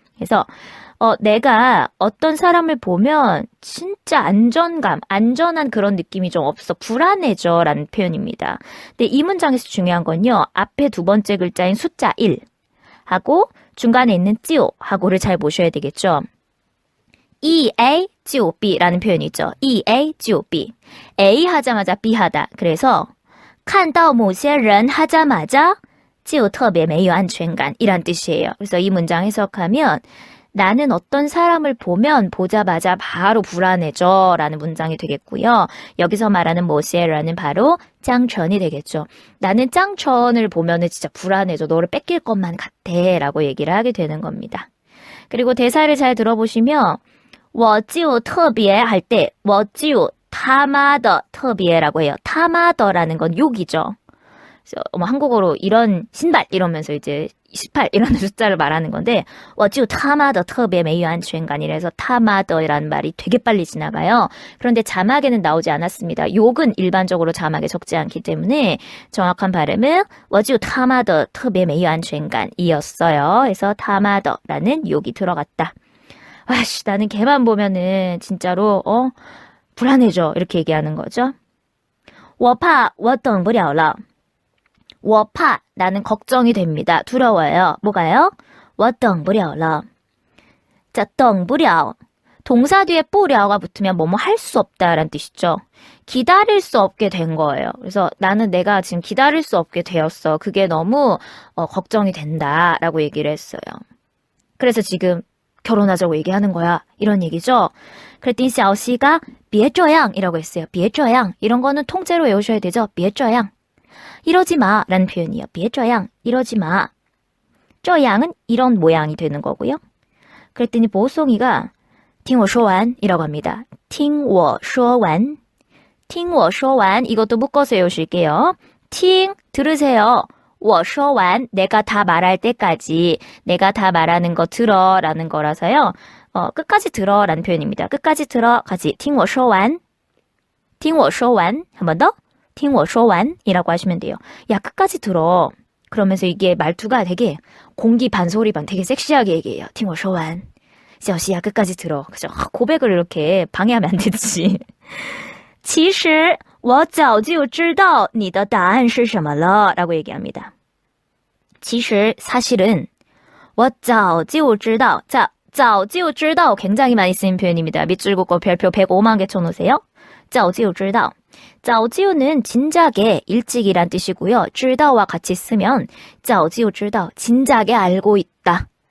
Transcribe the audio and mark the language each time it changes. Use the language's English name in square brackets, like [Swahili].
[Korean] 그래서 내가 어떤 사람을 보면 진짜 안전감, 안전한 그런 느낌이 좀 없어. 불안해져 라는 표현입니다. 근데 이 문장에서 중요한 건요. 앞에 두 번째 글자인 숫자 1 하고 중간에 있는 찌오 하고를 잘 보셔야 되겠죠. EA, GOB라는 표현이 있죠. EA, GOB. A 하자마자 B 하다. [Chinese] 그래서 看到某些人 [Korean] 하자마자 [Chinese] 就特别没有安全感 [Korean] 이란 뜻이에요. 그래서 이 문장 해석하면 나는 어떤 사람을 보면 보자마자 바로 불안해져 라는 문장이 되겠고요. 여기서 말하는 모세라는 바로 짱천이 되겠죠. 나는 짱천을 보면은 진짜 불안해져. 너를 뺏길 것만 같아 라고 얘기를 하게 되는 겁니다. 그리고 대사를 잘 들어보시면 我就特别 할 때 [Chinese] 我就他妈的特别 [Korean] 라고 해요. 他妈的라는 건 욕이죠. 그래서 한국어로 이런 신발 이러면서 이제 18 이런 숫자를 말하는 건데 [Chinese] 我就他妈的特别没有安全感 [Korean] 이래서 他妈的라는 말이 되게 빨리 지나가요. 그런데 자막에는 나오지 않았습니다. 욕은 일반적으로 자막에 적지 않기 때문에 정확한 발음은 [Chinese] 我就他妈的特别没有安全感 [Korean] 이었어요. 그래서 他妈的라는 욕이 들어갔다. 와씨 나는 걔만 보면은 진짜로 불안해져 이렇게 얘기하는 거죠. [Chinese] 我怕我等不了了 我怕 [Korean] 나는 걱정이 됩니다. 두려워요. 뭐가요? [Chinese] 我等不了了 [Korean] 자, 等不了 동사 뒤에 不了가 붙으면 뭐뭐 할 수 없다라는 뜻이죠. 기다릴 수 없게 된 거예요. 그래서 나는 내가 지금 기다릴 수 없게 되었어. 그게 너무 걱정이 된다라고 얘기를 했어요. 그래서 지금 결혼하자고 얘기하는 거야. 이런 얘기죠. 그랬더니 샤오씨가 [Chinese] 别这样 [Korean] 이라고 했어요. 别这样 이런 거는 통째로 외우셔야 되죠. [Chinese] 别这样 [Korean] 이러지 마 라는 표현이에요. 别这样 이러지 마. 这样은 이런 모양이 되는 거고요. 그랬더니 보송이가 [Chinese] 听我说完 [Korean] 이라고 합니다. [Chinese] 听我说完 听我说完 이것도 묶어서 외우실게요. [Korean] 听 들으세요. 我说完 내가 다 말할 때까지 내가 다 말하는 거 들어 라는 거라서요. 끝까지 들어 라는 표현입니다. 끝까지 들어 같이 [Chinese] 听我说完 听我说完 한 번 더 听我说完 [Korean] 이라고 하시면 돼요. 야 끝까지 들어. 그러면서 이게 말투가 되게 공기 반 소리 반 되게 섹시하게 얘기해요. [Chinese] 听我说完 [Korean] 샤오씨야 끝까지 들어. 그죠? 고백을 이렇게 방해하면 안 되지. [Chinese] 其实我早就知道你的答案是什么了 [Korean] 라고 얘기합니다. [Chinese] 其实 [Korean] 사실은 [Chinese] 我早就知道 [Korean] 자, 早就知道 굉장히 많이 쓰인 표현입니다. 밑줄 긋고 별표 105만 개 쳐놓으세요. 早就知道 早就는 진작에 일찍이란 뜻이고요. 知道와 같이 쓰면 [Chinese] 早就知道 [Korean] 진작에 알고 있다.